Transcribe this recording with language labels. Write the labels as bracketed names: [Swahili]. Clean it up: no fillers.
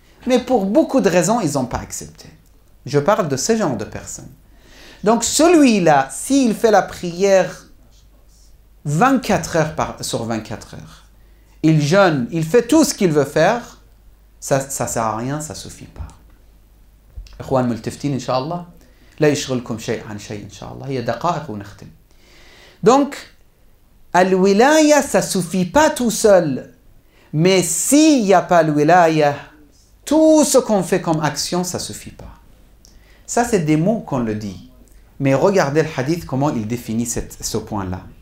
[French] Mais pour beaucoup de raisons, ils n'ont pas accepté. Je parle de ce genre de personnes. Donc celui-là, s'il fait la prière 24 heures sur 24 heures, il jeûne, il fait tout ce qu'il veut faire, ça ne sert à rien, ça ne suffit pas. [Arabic] إخوان ملتفتين إن شاء الله لا يشغلكم شيء عن شيء إن شاء الله هي دقائق ونختم. [French] Donc, al-wilaya, ça ne suffit pas tout seul. Mais s'il n'y a pas al-wilaya, tout ce qu'on fait comme action, ça ne suffit pas. Ça, c'est des mots qu'on le dit. Mais regardez le hadith, comment il définit ce point-là.